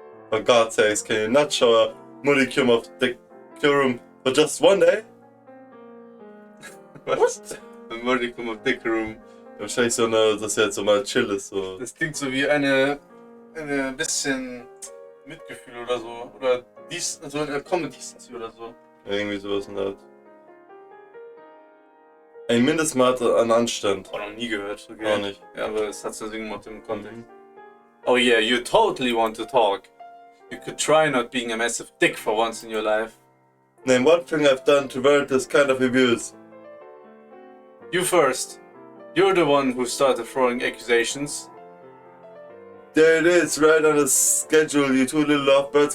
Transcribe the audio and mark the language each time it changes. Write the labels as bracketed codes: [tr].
[en] For God's sakes, can you not show a modicum of decorum for just one day? [de] Was? Ein Modicum of Decorum. Wahrscheinlich so eine, dass er jetzt so mal chill ist. So. Das klingt so wie eine bisschen Mitgefühl oder so. Oder so eine Common Decency oder so. Irgendwie sowas in der Art. Ein Mindestmaß an Anstand. Oh, noch nie gehört. Okay. Auch nicht. Ja, aber es hat so irgendwas im Kontext. [en] Oh yeah, you totally want to talk. You could try not being a massive dick for once in your life. Name one thing I've done to warrant this kind of abuse. You first. You're the one who started throwing accusations. There it is, right on the schedule, you two little lovebirds.